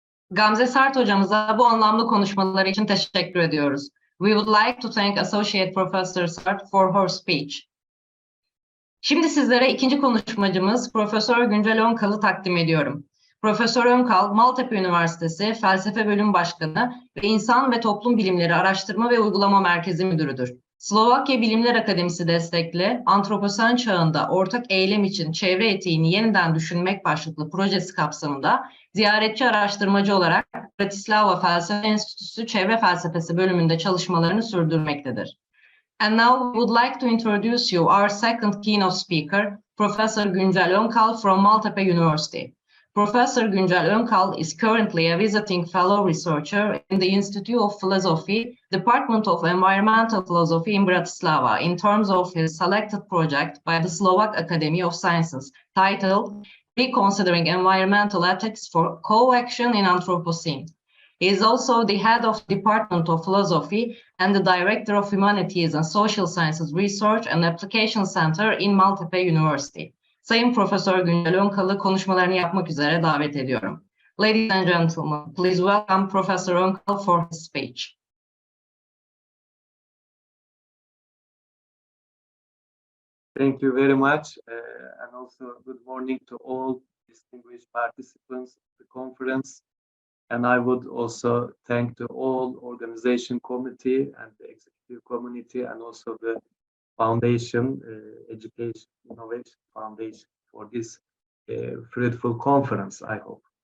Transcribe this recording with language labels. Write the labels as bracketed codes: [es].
[tr] Gamze Sart hocamıza bu anlamlı konuşmaları için teşekkür ediyoruz. [en] We would like to thank Associate Professor Sart for her speech. [tr] Şimdi sizlere ikinci konuşmacımız Profesör Güncel Önkal'ı takdim ediyorum. Profesör Önkal, Maltepe Üniversitesi Felsefe Bölüm Başkanı ve İnsan ve Toplum Bilimleri Araştırma ve Uygulama Merkezi Müdürüdür. Slovakya Bilimler Akademisi destekli Antroposen Çağında Ortak Eylem için Çevre Etiğini Yeniden Düşünmek başlıklı projesi kapsamında ziyaretçi araştırmacı olarak Bratislava Felsefe Enstitüsü Çevre Felsefesi bölümünde çalışmalarını sürdürmektedir. [en] And now we would like to introduce you our second keynote speaker, Professor Güncel Önkal from Maltepe University. Professor Güncel Önkal is currently a visiting fellow researcher in the Institute of Philosophy, Department of Environmental Philosophy in Bratislava, in terms of his selected project by the Slovak Academy of Sciences, titled Reconsidering Environmental Ethics for Co-Action in Anthropocene. He is also the head of the Department of Philosophy and the Director of Humanities and Social Sciences Research and Application Center in Maltepe University. [tr] Sayın Profesör Güncel Önkal'ı konuşmalarını yapmak üzere davet ediyorum. [en] Ladies and gentlemen, please welcome Professor Önkal for his speech. Thank you very much, and also good morning to all distinguished participants of the conference. And I would also thank to all organization committee and the executive community and also the foundation, Education Innovation Foundation for this fruitful conference, I hope.